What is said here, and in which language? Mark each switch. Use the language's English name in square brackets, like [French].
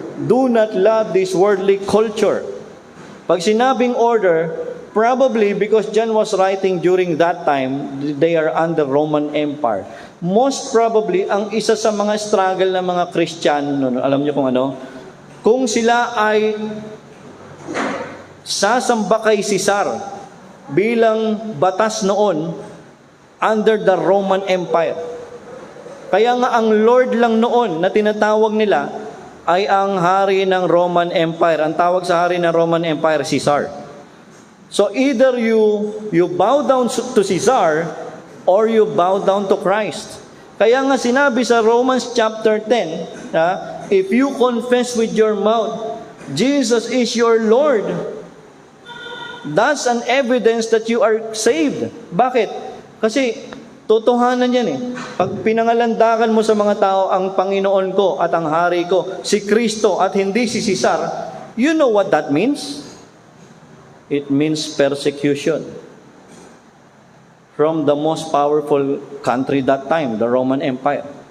[English] Do not love this worldly culture. [Filipino] Pag sinabing [English] order, probably because John was writing during that time, they are under Roman Empire. [Filipino] Most probably, ang isa sa mga struggle ng mga Kristiyano, alam niyo kung ano? Kung sila ay sasamba kay Caesar bilang batas noon [English] under the Roman Empire. [Filipino] Kaya nga ang Lord lang noon na tinatawag nila ay ang hari ng Roman Empire. Ang tawag sa hari ng Roman Empire, Caesar. [English] So either you bow down to Caesar or you bow down to Christ. [Filipino] Kaya nga sinabi sa [English] Romans chapter 10, if you confess with your mouth, Jesus is your Lord, that's an evidence that you are saved. [Filipino] Bakit? Kasi totohanan yan eh. Pag pinangalandakan mo sa mga tao, ang Panginoon ko at ang Hari ko, si Kristo at hindi si Caesar, [English] you know what that means? It means persecution from the most powerful country that time, the Roman Empire.